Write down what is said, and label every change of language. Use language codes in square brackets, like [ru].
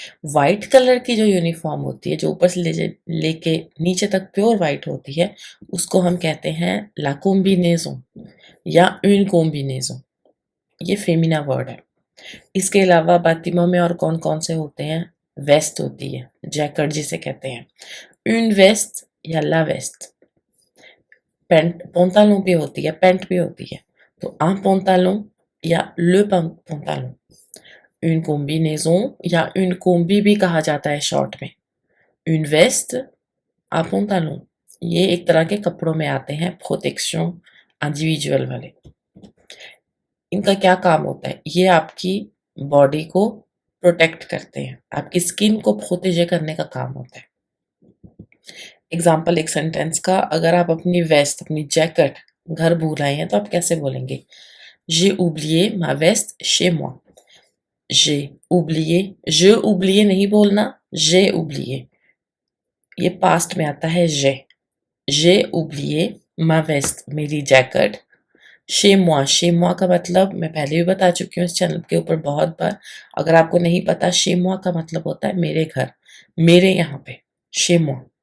[hi] White colour की जो uniform होती है, जो ऊपर से लेके नीचे तक प्योर व्हाइट होती है, उसको हम कहते हैं ला कॉम्बिनेज़न या une कॉम्बिनेज़न। ये फेमिना वर्ड है। इसके अलावा बातिमों में और कौन-कौन से होते हैं? वेस्ट होती है, जैकेट जिसे कहते हैं। une वेस्ट या ला वेस्ट। पैंट पैंतालून भी होती है, पैंट भी होती है। [fr] तो un pantalon या le pantalon। une combinaison [hi] या [fr] une combi [hi] भी कहा जाता है शॉर्ट में। [fr] une veste, un pantalon, [hi] ये एक तरह के कपड़ों में आते हैं, प्रोटेक्शन इंडिविजुअल वाले। इनका क्या काम होता है? ये आपकी बॉडी को प्रोटेक्ट करते हैं, आपकी स्किन को प्रोटेजे करने का काम होता है। एग्ज़ाम्पल एक सेंटेंस का, अगर आप अपनी वेस्ट, अपनी जैकेट घर भूल आए हैं तो आप कैसे बोलेंगे? [fr] j'ai oublié ma veste chez moi। j'ai oublié, je oublié [hi] नहीं बोलना, [fr] j'ai oublié। [hi] ये पास्ट में आता है [fr] j'ai oublié ma veste, [hi] मेरी jacket [fr] chez moi। chez moi [hi] का मतलब मैं पहले भी बता चुकी हूँ इस चैनल के ऊपर बहुत बार। अगर आपको नहीं पता, [fr] chez moi [hi] का मतलब होता है मेरे घर, मेरे यहाँ पे, chez moi।